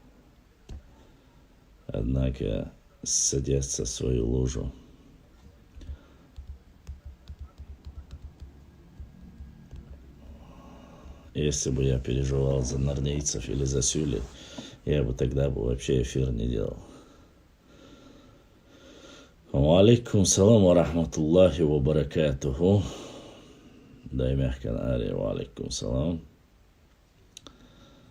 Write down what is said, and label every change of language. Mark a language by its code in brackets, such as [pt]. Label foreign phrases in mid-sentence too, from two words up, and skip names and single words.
[ru] Однако садятся в свою лужу. Если бы я переживал за норнейцев или за сюли, я бы тогда вообще эфир не делал. [ar] وعليكم السلام ورحمة الله وبركاته. [ru] Дай мягко на аре. [ar] وعليكم السلام.